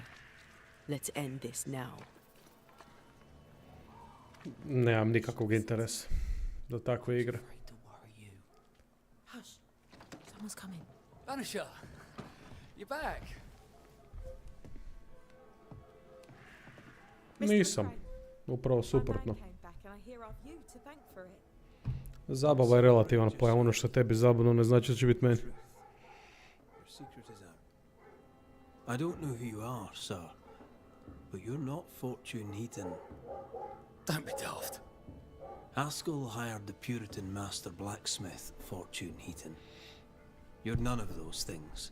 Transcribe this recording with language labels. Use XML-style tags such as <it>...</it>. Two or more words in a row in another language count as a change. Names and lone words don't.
<en>Let's end this now.</en> <hr>Nemam nikakvog interesa do takve igre.</hr> <en>Hush. Someone's coming. Banisher, you're back.</en> <hr>Nisam. Upravo suprotno.</hr> <en>My man came back and I hear I've you to thank for it.</en> <hr>Zabava je relativan pojam. Ono što je tebi zabavno ne znači da će biti meni.</hr> <en>Your secret is out. I don't know who you are, sir, but you're not Fortune Heaton. Don't be daft. Haskell hired the Puritan master blacksmith, Fortune Heaton. You're none of those things.</en>